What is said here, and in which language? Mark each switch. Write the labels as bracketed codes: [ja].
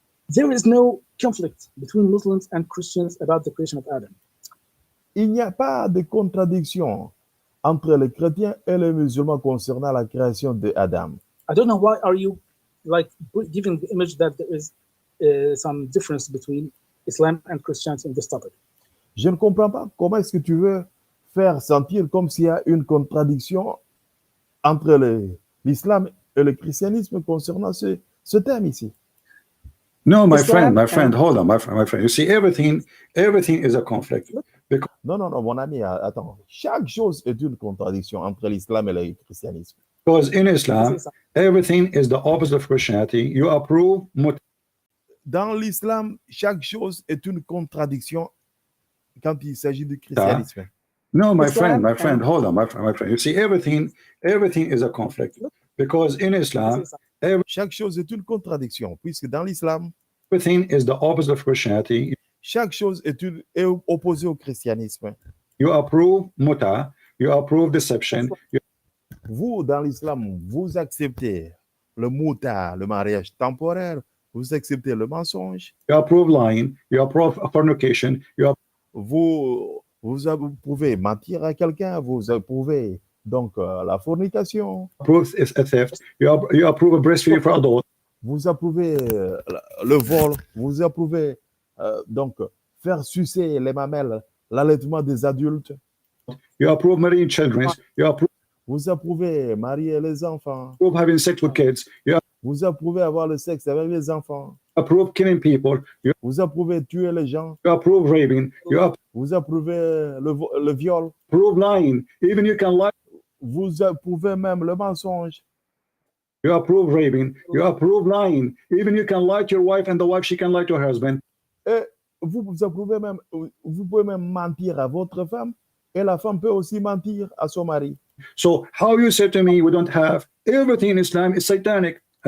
[en] There is no conflict between Muslims and Christians about the creation of Adam. [fr] Il n'y a pas de contradiction entre les chrétiens et les musulmans concernant la création de Adam. [en] I don't know why are you like giving the image that there is some difference between Islam and Christianity in this topic. [fr] Je ne comprends pas comment est-ce que tu veux faire sentir comme s'il y a une contradiction entre l'islam et le christianisme concernant ce thème ici. [en] No, my friend, hold on, my friend. You see, everything is a conflict. Because [fr] Non, mon ami, attends. Chaque chose est une contradiction entre l'islam et le christianisme. [en] in Islam, everything is the opposite of Christianity. You approve [fr] Dans l'islam, chaque chose est une contradiction quand il s'agit du christianisme. [en] No, my friend, hold on, my friend. You see, everything is a conflict. Because in Islam, [fr] Chaque chose est une contradiction, puisque dans l'islam, [en] everything is the opposite of Christianity. [fr] chaque chose est opposée au christianisme. [en] You approve muta, you approve deception, [fr] Vous, dans l'islam, vous acceptez le muta, le mariage temporaire, vous acceptez le mensonge, [en] you approve lying, you approve fornication, [fr] vous pouvez mentir à quelqu'un, vous approuvez donc la fornication, [en] approve a theft, you approve a breastfeeding for adults, [fr] vous approuvez le vol, vous approuvez donc faire sucer les mamelles, l'allaitement des adultes, [en] you approve marrying children, [fr] vous approuvez marier les enfants, [en] approve having sex with kids, you [fr] vous approuvez avoir le sexe avec les enfants, [en] approve killing people, [fr] vous approuvez tuer les gens, [en] you approve raping, [fr] vous approuvez le viol, [en] approve lying, even you can lie, [fr] vous approuvez même le mensonge, [en] you approve raping, you approve lying, even you can lie to your wife and the wife, she can lie to her husband. [fr] et vous approuvez même, vous pouvez même mentir à votre femme et la femme peut aussi mentir à son mari. [en] So how you say to me we don't have everything in Islam is satanic?